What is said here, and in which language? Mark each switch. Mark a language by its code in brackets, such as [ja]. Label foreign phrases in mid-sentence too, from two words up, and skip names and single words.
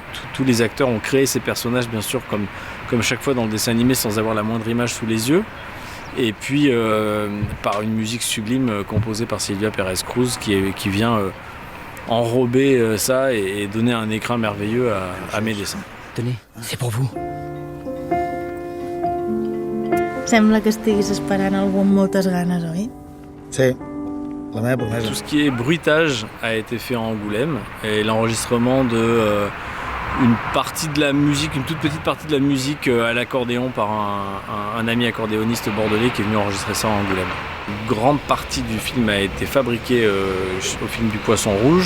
[fr] Tous les acteurs ont créé ces personnages, bien sûr, comme chaque fois dans le dessin animé, sans avoir la moindre image sous les yeux. Et puis par une musique sublime composée par Silvia Pérez-Cruz qui vient enrober ça et donner un écrin merveilleux à mes dessins. Tenez, c'est pour vous. [ca] Sembla que estiguis esperant algú amb moltes ganes, oi? Sí. La meva promesa. [fr] Tout ce qui est bruitage a été fait en Angoulême et l'enregistrement de une partie de la musique, une toute petite partie de la musique à l'accordéon par un ami accordéoniste bordelais qui est venu enregistrer ça en Angoulême. Une grande partie du film a été fabriquée au film du Poisson Rouge.